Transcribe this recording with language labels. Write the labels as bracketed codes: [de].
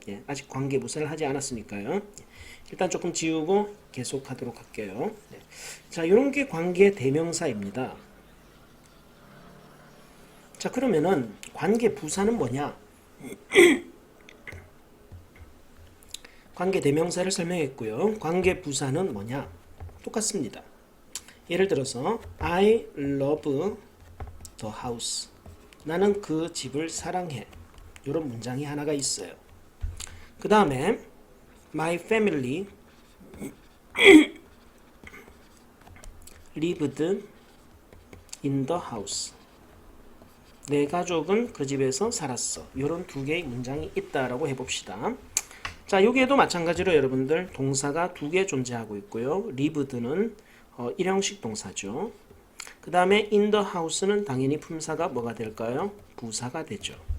[ko] 예, 아직 관계부사를 하지 않았으니까요. 일단 조금 지우고 계속하도록 할게요. 네. 자, 이런 게 관계 대명사입니다. 자, 그러면은 관계 부사는 뭐냐? 관계 대명사를 설명했고요. 관계 부사는 뭐냐? 똑같습니다. 예를 들어서 [en] I love the house. [ko] 나는 그 집을 사랑해. 이런 문장이 하나가 있어요. [en] 그 다음에 my family lived in the house. [ko] 내 가족은 그 집에서 살았어. 이런 두 개의 문장이 있다라고 해봅시다. 자, 여기에도 마찬가지로 여러분들 동사가 두 개 존재하고 있고요. lived는 일형식 동사죠. 그 다음에 in the house는 당연히 품사가 뭐가 될까요? 부사가 되죠.